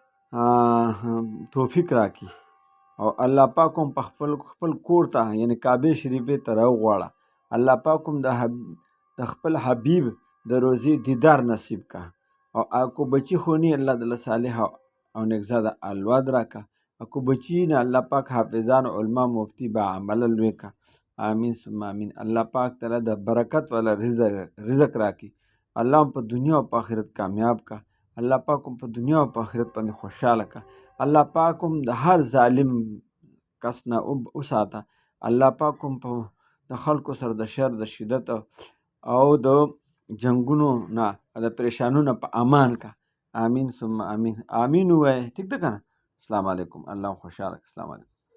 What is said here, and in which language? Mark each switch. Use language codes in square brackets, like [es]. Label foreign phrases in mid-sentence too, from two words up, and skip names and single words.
[ps] توفیق راکړي او الله پاک هم په خپل کور ته یعنی کعبه شریفې ته راوغواړه الله پاک هم د خپل حبیب د روزي دیدار نصیب کا او اكو بچی خونی الله تعالی صالح او نگزاده اولاد راکا اكو بچی نه الله پاک حافظان علما مفتی با عمل لوی کا [ar] آمین ثم آمین. [ps] الله پاک تعالی د برکت والا رزق راکی. الله هم په دنیا او په آخرت کامیاب کا. الله پاک هم په دنیا او په آخرت باندې خوشحاله کا. الله پاک هم د هر ظالم کس نه وساته. الله پاک هم په د خلکو سره د شر د شدت او د جنگونو نه د پریشانونو په امان کا. [ar] آمین ثم آمین. [ps] آمین وای ٹھیک ده کنه. [ar] السلام علیکم. [ps] الله خوشحاله. [ar] السلام علیکم.